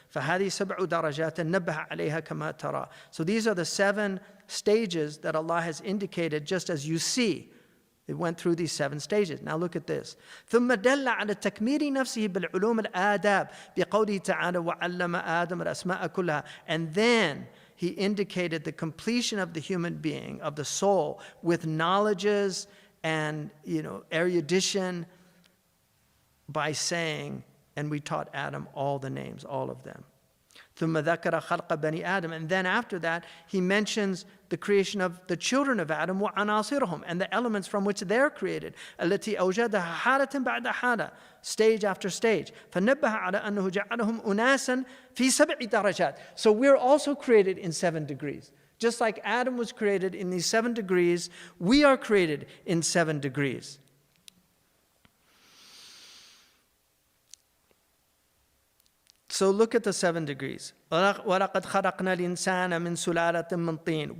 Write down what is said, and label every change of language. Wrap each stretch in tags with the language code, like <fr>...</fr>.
<ar>فهذه سبع درجات نبه عليها كما ترى.</ar> <en>So these are the 7 stages that Allah has indicated just as you see. It went through these 7 stages. Now look at this.</en> <ar>ثم دل على تكميل نفسه بالعلوم الآداب بقوله تعالى وعلم آدم الأسماء كلها.</ar> <en>And then he indicated the completion of the human being, of the soul, with knowledges and erudition by saying, and we taught Adam all the names, all of them.</en> <ar>ثم ذكر خلق بني آدم.</ar> <en>And then after that, he mentions the creation of the children of Adam</en> <ar>وعناصرهم,</ar> <en>and the elements from which they're created.</en> <ar>التي أوجدها حالة بعد حالة,</ar> <en>stage after stage.</en> <ar>فنبه على أنه جعلهم أناسا في 7 درجات.</ar> <en>So we're also created in 7 degrees. Just like Adam was created in these 7 degrees, we are created in 7 degrees. So look at the 7 degrees.</en> <ar>وَلَقَدْ خَلَقْنَا الْإِنسَانَ مِنْ سُلَالَةٍ مِّن طِينٍ.</ar>